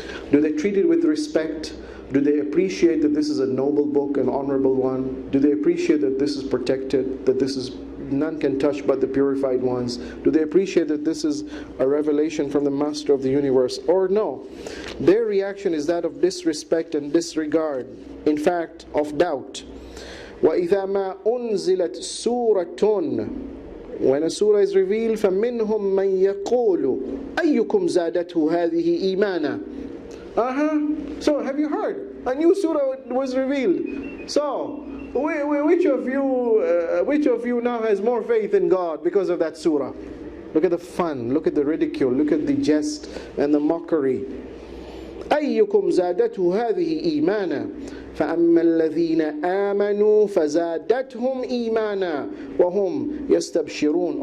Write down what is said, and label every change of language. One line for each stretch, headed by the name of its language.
English: Do they treat it with respect? Do they appreciate that this is a noble book, an honorable one? Do they appreciate that this is protected, that this is none can touch but the purified ones? Do they appreciate that this is a revelation from the Master of the universe? Or no? Their reaction is that of disrespect and disregard, in fact, of doubt.
Arabic: وَإِذَا مَا أُنزِلَتْ سُورَةٌ,
English: when a surah is revealed,
Arabic: فَمِنْهُمْ مَنْ يَقُولُ أَيُّكُمْ زَادَتْهُ هَذِهِ إِيمَانًا.
English: So, have you heard? A new surah was revealed. So, which of you now has more faith in God because of that surah? Look at the fun, look at the ridicule, look at the jest and the mockery.
Arabic: أَيُّكُمْ زَادَتْهُ هَذِهِ إِيمَانًا فَأَمَّا الَّذِينَ آمَنُوا فَزَادَتْهُمْ إِيمَانًا وَهُمْ يَسْتَبْشِرُونَ.